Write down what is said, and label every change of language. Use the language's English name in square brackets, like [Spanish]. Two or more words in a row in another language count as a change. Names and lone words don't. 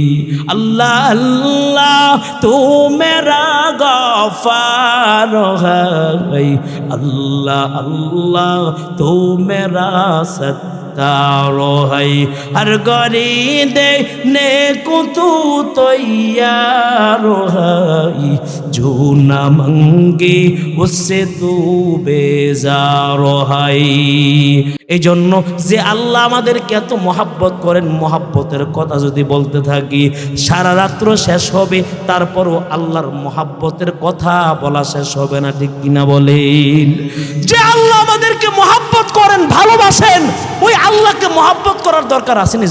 [Urdu] اللہ اللہ تو میرا غفار ہے، اللہ اللہ تو میرا ستار ہے، ہر گھڑی دینے کو تو تیار ہے, جو نہ مانگے اس سے تو بیزار ہے. [Bangla] এই জন্য যে আল্লাহ আমাদেরকে এত মহাব্বত করেন, মহাব্বতের কথা যদি বলতে থাকি সারা রাত্র শেষ হবে, তারপরও আল্লাহর মহাব্বতের কথা বলা শেষ হবে না, ঠিক কিনা বলেন? যে আল্লাহ আমাদেরকে মহাব্বত করেন, ভালোবাসেন, ওই আল্লাহকে মহাব্বত করার দরকার আছে না?